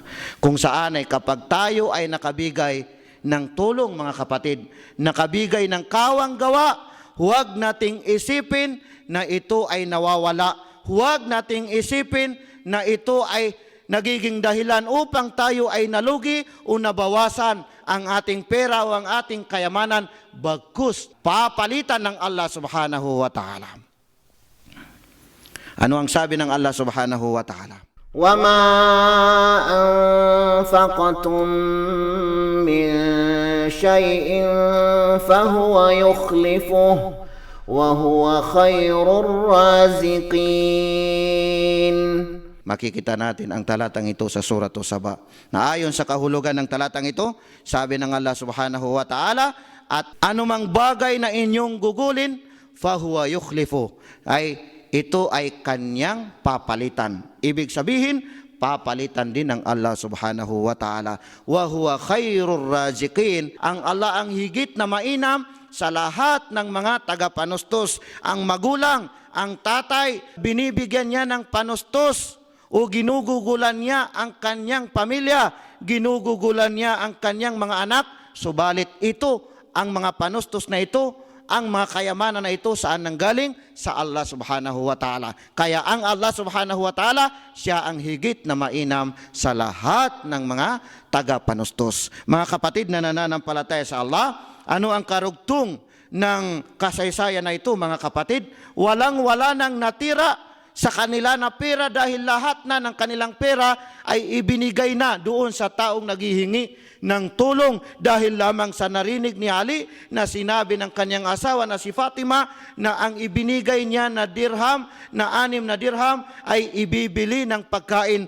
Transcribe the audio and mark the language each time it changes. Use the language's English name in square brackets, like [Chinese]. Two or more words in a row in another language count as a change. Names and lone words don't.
[Filipino] Kung saan ay kapag tayo ay nakabigay ng tulong mga kapatid, nakabigay ng kawanggawa, huwag nating isipin na ito ay nawawala. Huwag nating isipin na ito ay nagiging dahilan upang tayo ay nalugi o nabawasan ang ating pera o ang ating kayamanan, bagkus papalitan ng Allah [Arabic] سبحانه وتعالى. [Filipino] Ano ang sabi ng Allah [Arabic] سبحانه وتعالى? وَمَا أَنفَقْتُم مِّن شَيْءٍ فَهُوَ يُخْلِفُهُ وَهُوَ خَيْرُ الرَّازِقِينَ. [Filipino] Makikita natin ang talatang ito sa Surah Saba. Na ayon sa kahulugan ng talatang ito, sabi ng Allah [Arabic] سبحانه وتعالى, [Filipino] at anumang bagay na inyong gugulin, [Arabic] فهو يخلف, [Filipino] ay ito ay kanyang papalitan. Ibig sabihin, papalitan din ng Allah [Arabic] سبحانه وتعالى. وهو خير الرازقين, [Filipino] ang Allah ang higit na mainam sa lahat ng mga tagapanustos. Ang magulang, ang tatay, binibigyan niya ng panustos o ginugugulan niya ang kanyang pamilya, ginugugulan niya ang kanyang mga anak, subalit ito, ang mga panustos na ito, ang mga kayamanan na ito, saan nanggaling? Sa Allah [Arabic] سبحانه وتعالى. [Filipino] Kaya ang Allah [Arabic] سبحانه وتعالى, [Filipino] siya ang higit na mainam sa lahat ng mga tagapanustos. Mga kapatid na nananampalataya sa Allah, ano ang karugtong ng kasaysayan na ito mga kapatid? Walang-wala nang natira sa kanila na pera dahil lahat na ng kanilang pera ay ibinigay na doon sa taong naghihingi ng tulong dahil lamang sa narinig ni Ali na sinabi ng kanyang asawa na si Fatima na ang ibinigay niya na dirham, na 6 na dirham ay ibibili ng pagkain.